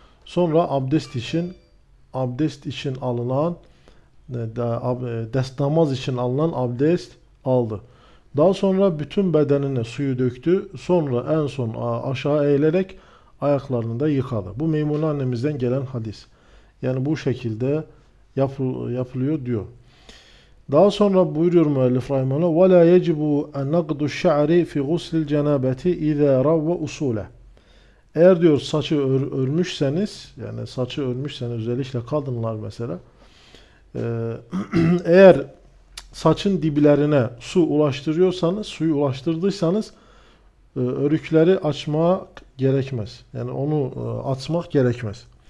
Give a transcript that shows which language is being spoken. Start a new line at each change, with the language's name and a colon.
Turkish: Sonra abdest için alınan, destnamaz için alınan abdest aldı. Daha sonra bütün bedenine suyu döktü. Sonra en son aşağı eğilerek ayaklarını da yıkadı. Bu Meymune annemizden gelen hadis. Yani bu şekilde yapılıyor diyor. Daha sonra buyuruyor müellif rahimehullah,
Arabic: وَلَا يَجِبُ اَنَّقْدُ الشَّعْرِ فِي غُسْلِ الْجَنَابَةِ اِذَا رَوَّ اُسُولَ.
Turkish: Eğer diyor saçı örmüşseniz, yani saçı örmüşseniz, özellikle kadınlar mesela, eğer saçın diblerine su ulaştırıyorsanız, suyu ulaştırdıysanız, örükleri açmak gerekmez. Yani onu açmak gerekmez.